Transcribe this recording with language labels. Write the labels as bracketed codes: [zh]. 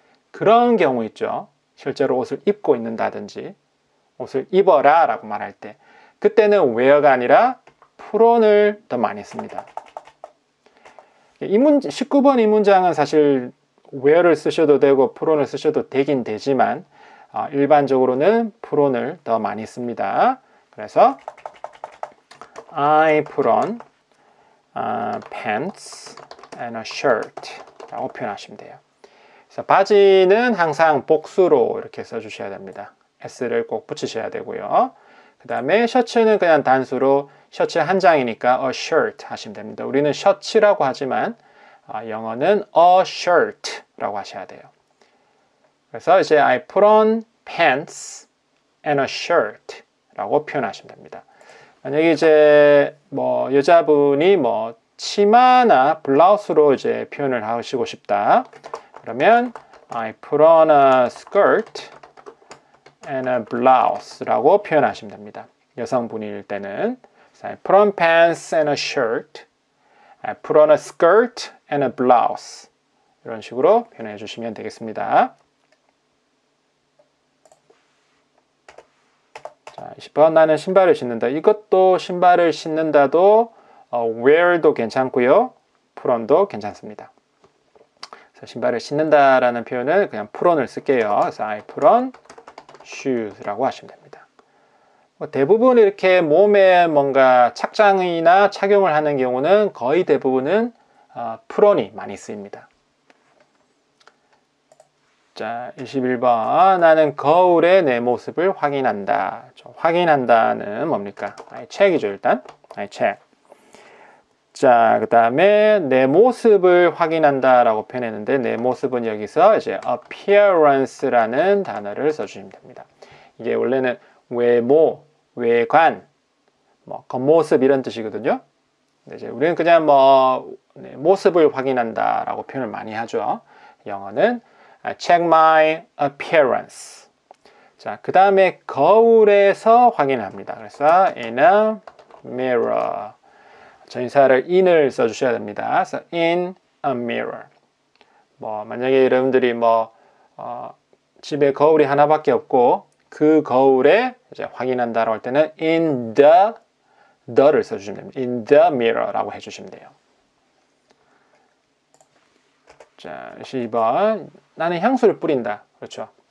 [ko] 그런 경우 있죠. 실제로 옷을 입고 있는다든지 옷을 입어라 라고 말할 때 그때는 wear가 아니라 puton을 더 많이 씁니다. 19번 이 문장은 사실 wear를 쓰셔도 되고 puton을 쓰셔도 되긴 되지만 일반적으로는 puton을 더 많이 씁니다. 그래서 [en] I put on pants and a shirt [ko] 라고 표현하시면 돼요. 그래서 바지는 항상 복수로 이렇게 써주셔야 됩니다. S를 꼭 붙이셔야 되고요. 그 다음에 셔츠는 그냥 단수로 셔츠 한 장이니까 [en] a shirt [ko] 하시면 됩니다. 우리는 셔츠라고 하지만 영어는 [en] a shirt [ko] 라고 하셔야 돼요. 그래서 이제 [en] I put on pants and a shirt [ko] 라고 표현하시면 됩니다. [en] 만약에 이제 뭐 여자분이 뭐 치마나 블라우스로 이제 표현을 하시고 싶다. [ko] 그러면 [en] I put on a skirt and a blouse [ko] 라고 표현하시면 됩니다. 여성분일 때는 [en] I put on pants and a shirt, I put on a skirt and a blouse [ko] 이런 식으로 표현해 주시면 되겠습니다. 자, 20번 나는 신발을 신는다. 이것도 신발을 신는다도 wear도 괜찮고요. put on도 괜찮습니다. 그래서 신발을 신는다라는 표현은 그냥 put on을 쓸게요. 그래서 [en] I put on shoes라고 [ko] 하시면 됩니다. 대부분 이렇게 몸에 뭔가 착장이나 착용을 하는 경우는 거의 대부분은 put on이 많이 쓰입니다. 자, 21번 나는 거울에 내 모습을 확인한다. 확인한다는 뭡니까? [en] I check이죠 일단. I check. [ko] 자, 그 다음에 내 모습을 확인한다 라고 표현했는데 내 모습은 여기서 이제 appearance라는 단어를 써주시면 됩니다. 이게 원래는 외모, 외관, 뭐 겉모습 이런 뜻이거든요. 근데 이제 우리는 그냥 뭐 모습을 확인한다 라고 표현을 많이 하죠. 영어는 [en] check my appearance. [ko] 자, 그 다음에 거울에서 확인합니다. 그래서 [en] in a mirror. [ko] 전치사를 in을 써주셔야 됩니다. 그래서 [en] in a mirror. [ko] 뭐 만약에 여러분들이 뭐 집에 거울이 하나밖에 없고 그 거울에 이제 확인한다라고 할 때는 in the를 써주시면 됩니다. [en] in the mirror라고 [ko] 해주시면 돼요. 자, 12번 나는 향수를 뿌린다. 그렇죠.